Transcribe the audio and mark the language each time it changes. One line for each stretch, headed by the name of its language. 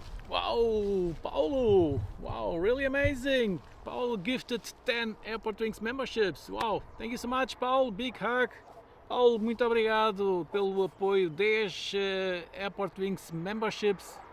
English: Wow, Paulo! Wow, really amazing! Paulo gifted 10 AirportWings memberships. Wow, thank you so much, Paulo. Big hug.
Portuguese: Paulo, muito obrigado pelo apoio.
English: 10 AirportWings memberships.